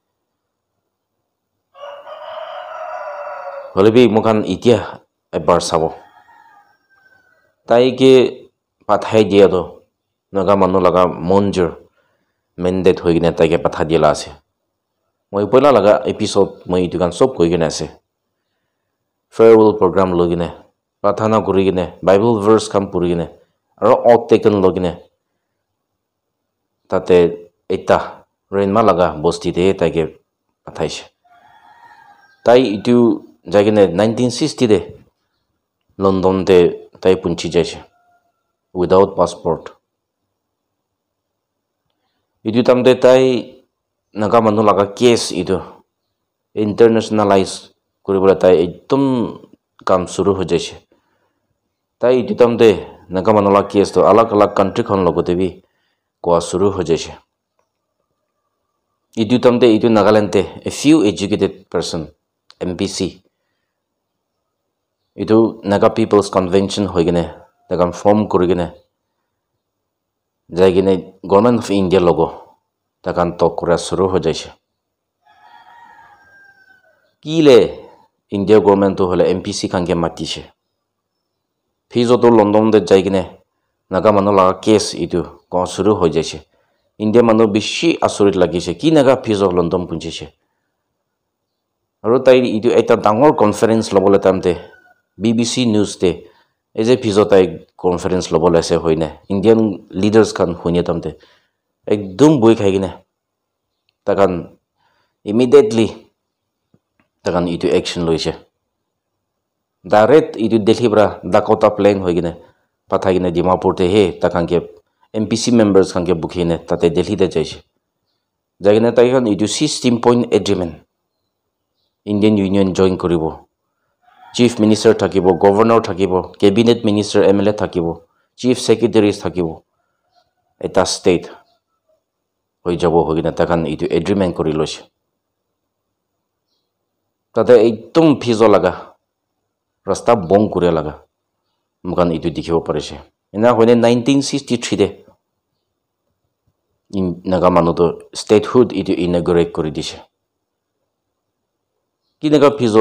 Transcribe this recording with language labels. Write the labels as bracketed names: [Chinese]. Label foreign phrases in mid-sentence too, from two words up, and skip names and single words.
[Naga Pidgin] holebi mukan itia ebar sabo tai ke pathai dia do naga manu laga monjur mandate hoigine tai ke patha dila ase moi poila laga episode moi itu kan sob koi gine ase [English] farewell program [Naga Pidgin] logine prathana kurigine [English] bible verse [Naga Pidgin] kam purigine aro [English] out taken [Naga Pidgin] logine tate eta renma laga bosti de tai ke pathaise tai itu jagine 1960 de London te tai punchi jaise [English] without passport [Naga Pidgin] idu tamde tai naga manu laga case idu internationalize kuribole tai ekdom kam shuru ho jaise tai idu tamde naga manu laga case to alag alag country khon logote bi kwa shuru ho jaise idu tamde idu Nagaland te [English] a few educated person [Naga Pidgin] MPC idu Naga People's Convention hoigene takam form kurigene jaigene Government of India logo takan talk kura shuru ho jaise kile India government to hole MPC khanke matise fizo to London de jaigene Naga manu laga case idu ko shuru ho jaise India manu bishi asorit lagise ki naga fizo London punjise aru tai idu eta dangor conference lobole tamte BBC News te eje fizo tai conference lobole ase hoine [English] Indian leaders [Naga Pidgin] kan hunie tamte ekdom boi khaigine takan immediately takan itu action loise direct itu Delhi bra Dakota plane hoigine pathagine Dimapur te he takan ke MPC members kan ke bukhine tate Delhi te jaise jagine tai kan itu 16 [English] point agreement [Naga Pidgin] Indian Union join koribo [English] Chief Minister [Naga Pidgin] thakibo Governor thakibo [English] Cabinet Minister MLA [Naga Pidgin] thakibo [English] Chief Secretaries [Naga Pidgin] thakibo eta state hoi jabo hogina takan itu agreement kori loise tate ekdom fizo laga rasta bong kure laga mukan itu dikhibo parise ina hoine 1963 de in naga manu to statehood itu inaugurate kori dise ki naga fizo